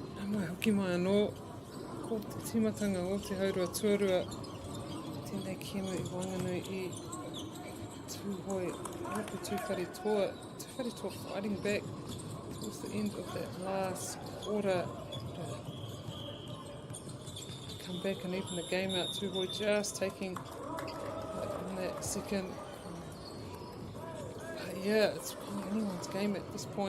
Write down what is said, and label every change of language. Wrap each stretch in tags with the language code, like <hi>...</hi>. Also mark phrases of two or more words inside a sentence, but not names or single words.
<mi>Mai hoki mai anō, ko te timatanga o te haurua tuarua, tēnei kēmu I wanganui I tūhoi, hopu tūwhare toa</mi> <en>fighting back towards the end of that last quarter. Come back and even the game out, tūhoi just taking in that second. But yeah, it's really anyone's game at this point.</en>